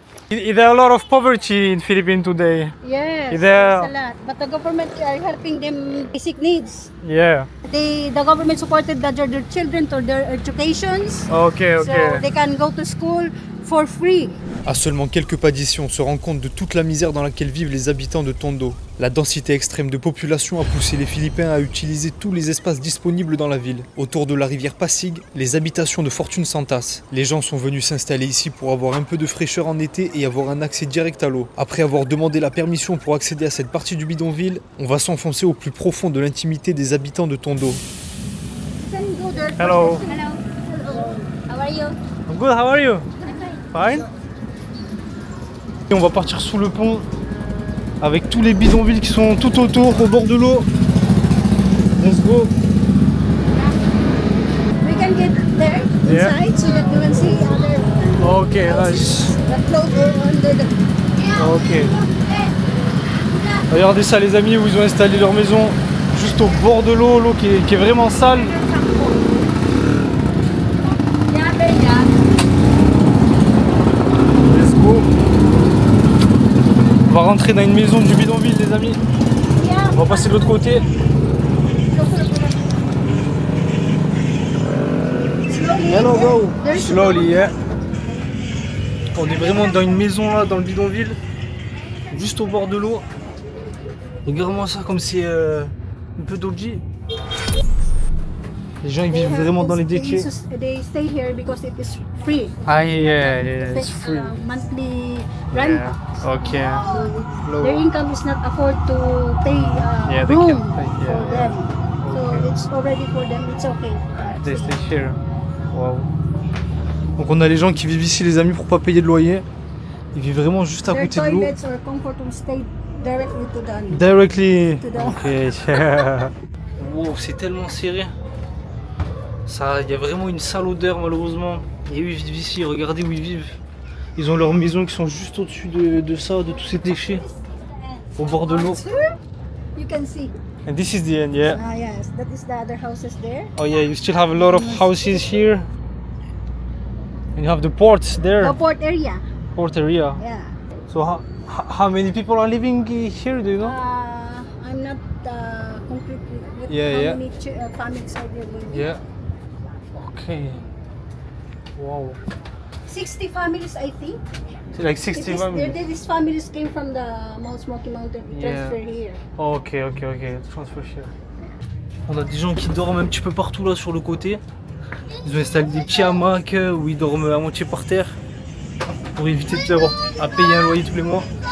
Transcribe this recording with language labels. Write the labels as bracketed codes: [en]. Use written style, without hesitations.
[en] Is there a lot of poverty in Philippines today? Yes, Is there- there's a lot. But the government are helping them basic needs. Yeah. The government supported their children to their educations. Okay. So they can go to school for free. [fr] À seulement quelques pas d'ici, on se rend compte de toute la misère dans laquelle vivent les habitants de Tondo. La densité extrême de population a poussé les Philippins à utiliser tous les espaces disponibles dans la ville. Autour de la rivière Pasig, les habitations de fortune s'entassent. Les gens sont venus s'installer ici pour avoir un peu de fraîcheur en été et avoir un accès direct à l'eau. Après avoir demandé la permission pour accéder à cette partie du bidonville, on va s'enfoncer au plus profond de l'intimité des habitants de Tondo. [en] Hello. Hello. How are you? I'm good, how are you? Fine. [fr] Et on va partir sous le pont avec tous les bidonvilles qui sont tout autour, au bord de l'eau. [en] Let's go. We can get there inside so that you can see other Ok, nice. that float under the. Ok. [fr] Regardez ça les amis, où ils ont installé leur maison juste au bord de l'eau, qui est vraiment sale. [en] Let's go. [fr] On va rentrer dans une maison du bidonville les amis. On va passer de l'autre côté. [en] Hello bro. Slowly, yeah. [fr] On est vraiment dans une maison là, dans le bidonville, juste au bord de l'eau. Regarde-moi ça comme c'est un peu dodgy. Les gens ils vivent vraiment dans les déchets. [en] They stay here because it is free. Ah yeah, it's free. Monthly rent. Yeah. Okay. So their income is not afford to pay Yeah, they room can pay, yeah. for them. So it's already for them. It's okay. They stay here. Wow. [fr] Donc on a les gens qui vivent ici les amis pour pas payer de loyer. Ils vivent vraiment juste à [en] Their [fr] côté de l'eau. [en] toilets or comfort room stay directly to them. Directly. To them. Ok. [fr] Wow, c'est tellement serré. Ça, il y a vraiment une sale odeur malheureusement. Et eux ils vivent ici, regardez où ils vivent. Ils ont leurs maisons qui sont juste au-dessus de ça, de tous ces déchets. Au bord de l'eau. [en] You can see. And this is the end, yeah. Ah yes, that is the other houses there. Oh yeah, you still have a lot of houses here. And you have the ports there. The port area. Port area. Yeah. So how many people are living here, do you know? I'm not completely with Yeah, how yeah. many families are there living. Yeah. Okay. Wow. 60 families, I think. So like 60 It is- families. These families came from the Mount Smoky Mountain, Yeah. transfer here. Ok. Transfer here. [fr] On a des gens qui dorment un petit peu partout là sur le côté. Ils ont installé des petits hamacs où ils dorment à moitié par terre pour éviter d'avoir à payer un loyer tous les mois.